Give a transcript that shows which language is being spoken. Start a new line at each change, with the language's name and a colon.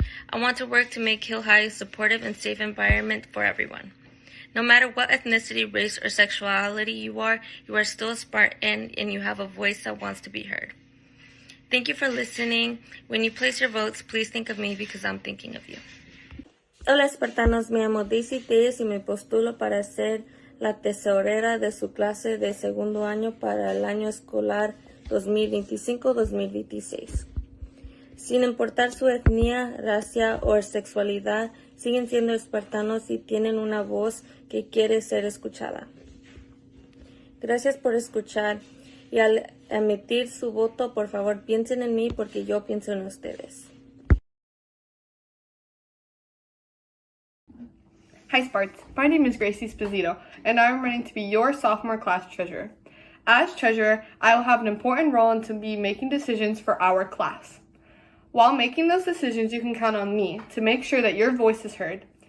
English: I want to work to make Hill High a supportive and safe environment for everyone. No matter what ethnicity, race, or sexuality you are still a Spartan and you have a voice that wants to be heard. Thank you for listening. When you place your votes, please think of me because I'm thinking of you.
Spanish: Hola espartanos, me llamo Daisy Telles y me postulo para ser la tesorera de su clase de segundo año para el año escolar 2025-2026. Sin importar su etnia, raza o sexualidad, siguen siendo espartanos y tienen una voz que quiere ser escuchada. Gracias por escuchar y al emitir su voto, por favor, piensen en mí porque yo pienso en ustedes.
English: Hi Sparts, my name is Gracie Esposito, and I'm running to be your sophomore class treasurer. As treasurer, I will have an important role in to be making decisions for our class. While making those decisions, you can count on me to make sure that your voice is heard.